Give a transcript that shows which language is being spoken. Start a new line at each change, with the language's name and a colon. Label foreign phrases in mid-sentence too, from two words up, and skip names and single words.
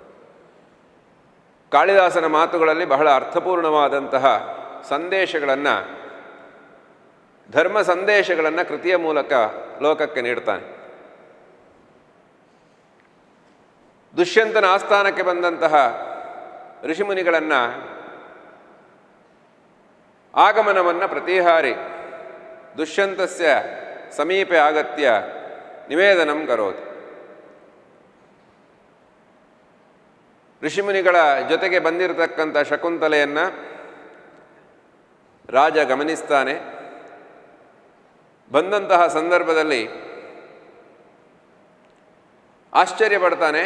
Kannada: ಕಾಳಿದಾಸನ ಮಾತುಗಳಲ್ಲಿ ಬಹಳ ಅರ್ಥಪೂರ್ಣವಾದಂತಹ ಸಂದೇಶಗಳನ್ನು, ಧರ್ಮ ಸಂದೇಶಗಳನ್ನು ಕೃತಿಯ ಮೂಲಕ ಲೋಕಕ್ಕೆ ನೀಡ್ತಾನೆ. ದುಷ್ಯಂತನ ಆಸ್ಥಾನಕ್ಕೆ ಬಂದಂತಹ ಋಷಿಮುನಿಗಳನ್ನು ಆಗಮನವನ್ನು ಪ್ರತಿಹಾರಿ
Sanskrit: ದುಷ್ಯಂತಸ್ಯ ಸಮೀಪೆ ಆಗತ್ಯ ನಿವೇದನಂ ಕರೋತಿ.
Kannada: ಋಷಿಮುನಿಗಳ ಜೊತೆಗೆ ಬಂದಿರತಕ್ಕಂಥ ಶಕುಂತಲೆಯನ್ನು ರಾಜ ಗಮನಿಸ್ತಾನೆ. ಬಂದಂತಹ ಸಂದರ್ಭದಲ್ಲಿ ಆಶ್ಚರ್ಯಪಡ್ತಾನೆ.